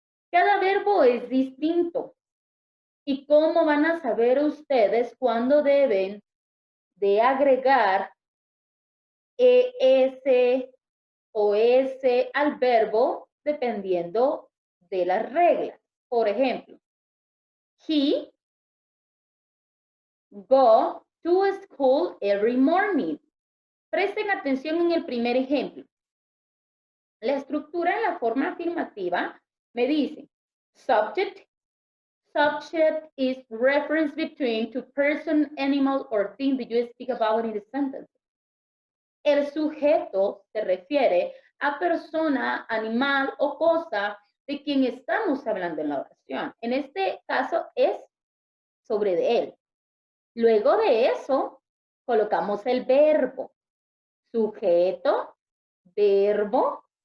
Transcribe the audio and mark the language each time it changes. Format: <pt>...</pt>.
<es>Cada verbo es distinto. ¿Y cómo van a saber ustedes cuándo deben de agregar ES o S al verbo dependiendo de las reglas? Por ejemplo,</es> <en>he go to school every morning.</en> <es>Presten atención en el primer ejemplo. La estructura en la forma afirmativa me dice subject.</es> <en>Subject is reference between two person, animal, or thing that you speak about in the sentence.</en> <es>El sujeto se refiere a persona, animal o cosa de quien estamos hablando en la oración. En este caso es sobre de él. Luego de eso, colocamos el verbo. Sujeto, verbo,</es>